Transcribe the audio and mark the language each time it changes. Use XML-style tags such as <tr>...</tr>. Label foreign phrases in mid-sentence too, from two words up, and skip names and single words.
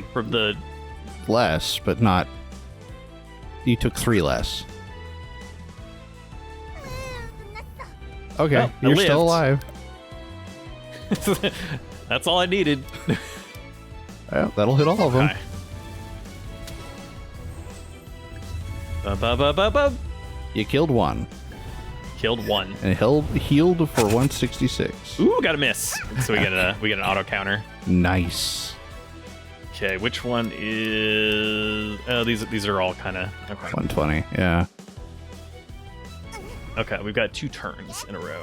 <en>From the. less, but not. You took 3 less. Okay, Well, I you're still lived. alive. That's all I needed. Well, that'll hit all of them. Okay. Ba-ba-ba-ba-ba. You killed 1 Killed 1. and healed for 166. Ooh, got a miss. So we get an auto counter. Nice. Okay, which one is? Oh, these are all kind of okay. 120. Yeah. Okay, we've got 2 turns in a row.</en>